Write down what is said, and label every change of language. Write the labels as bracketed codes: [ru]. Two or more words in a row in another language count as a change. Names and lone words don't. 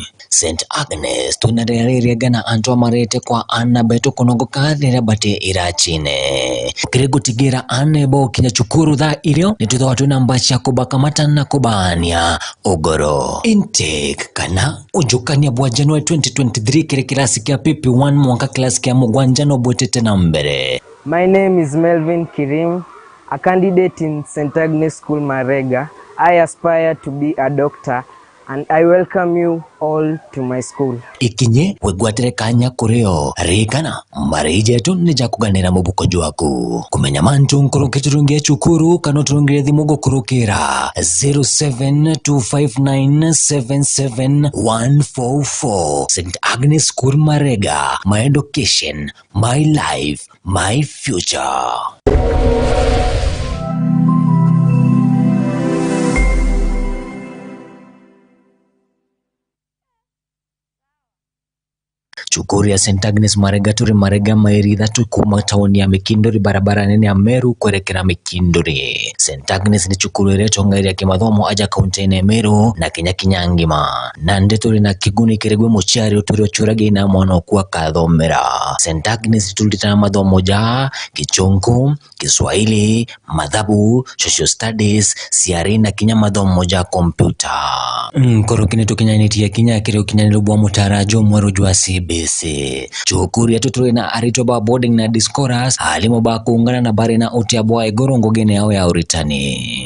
[mer] St Agnes tunarereragana antu amarete kwa ana beto konogo kathira bate irachine kirigutigira ane bo kinya chukuru tha irio nitutho watu namba cia kubaka matana kubania ogoro intake kana ujukania bwa January 2023 kire kilasi kia PP1 mwaka kilasi kia mugwanja no bwetete na mbere. [en] My name is Melvin Kirim, a candidate in St Agnes School Marega. I aspire to be a doctor and I welcome you all to my school. [mer] Ikinye wegwatere kanya kureo rikana marije tu nija kuganira mubuko jwaku kumenya mantu nkoroke turungie chukuru kano turungire thimugo kurukira 0725977144 St Agnes School Marega, [en] my education, my life, my future. [mer] Chukuru ya St Agnes Marega turi Marega mairi kuma tauni ya Mikindori barabara nene ya Meru kuelekera Mikindori. St Agnes ni chukuru ireto ngairi ya kimathomo aja kaunti ya Meru na Kenya kinyangima na ndeturi na kiguni kiregwe muchari uturi ochurage ina mwana kuwa kathomera. St Agnes tulitana mathomo ja Kichungu, Kiswahili, Mathabu, Social Studies, CRE na Kenya mathomo ja kompyuta. Korokine tukinyanitia Kenya kire ukinyanilu bwa mutarajo mweru jwa CBC. Chukuru ya tuturi na aritoba boarding na discourse halimo ba kuungana na bari na uti abwa igorongo gene yao ya uritani.